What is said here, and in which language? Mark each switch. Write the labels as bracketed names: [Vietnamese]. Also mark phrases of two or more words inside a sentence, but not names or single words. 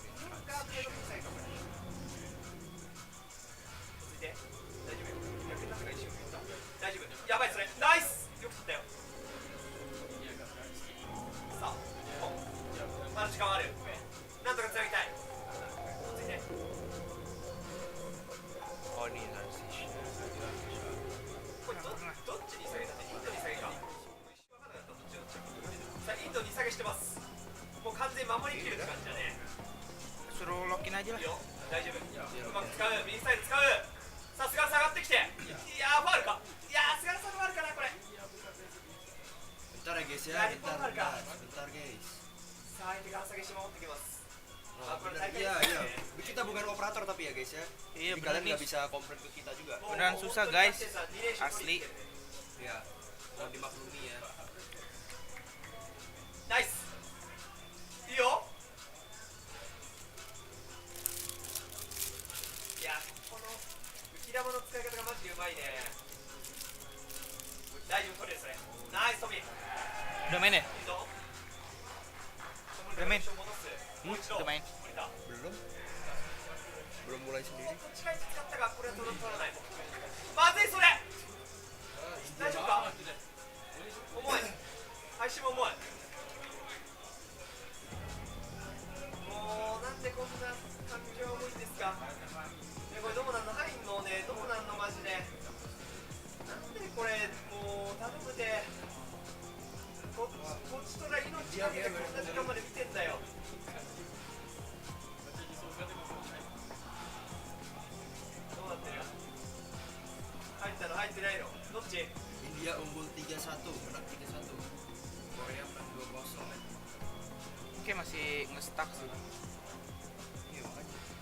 [Japanese] 日本がプレート下げかこれ落ち着いて大丈夫よ逆になったから一瞬言った大丈夫やばいそれナイスよく取ったよさあおまだ時間あるなんとかつなぎたい落ち着いて [Indonesian] Oh ini transition. [Japanese] これどっちに下げたってインドに下げか分かんなかったどっちさあインドに下げしてますもう完全に守りきるって感じだね [Indonesian] Suruh login aja [Japanese] い [Indonesian] lah. [Japanese] いよ大丈夫うまく使う右サイド使うさあ菅原下がってきていやーファウルかいやー菅原さんファウルかなこれ [Indonesian] Bentar Bentar ya guys ya, Ya, bentar, bentar, Kak. bentar guys. [Japanese] さあ相手が先島持ってきます [Indonesian] Oh, Apa bener. tadi? Iya, iya. Kita bukan operator tapi ya guys ya. Iya, Jadi bener kalian nih. nggak bisa komplain ke kita juga. Beneran susah guys, asli. Ya, mohon dimaklumi ya. [Japanese] ナイスいいよいやこの浮き玉の使い方がマジでうまいね大丈夫取れるそれナイストミーいい [Indonesian] Udah main ya? [Japanese] ぞ [Indonesian] Udah main? [Japanese] 戻すもう一度 [Indonesian] Udah main. [Japanese] 降りた [Indonesian] Belum? Belum mulai sendiri. [Japanese] 近い使ったがこれは取らないまずいそれ大丈夫か重い配信も重いもうなんでこんな環境重いんですかこれどうなんの入んのねどうなんのマジでなんでこれもう頼むでこっちとら命かけてこんな時間まで見てんだよどうなってる入ったの入ってないのどっち [Indonesian] India unggul 3-1, menang 3-1. Korea menang 2-0. Oke, masih nge-stuck sih. Iya makanya.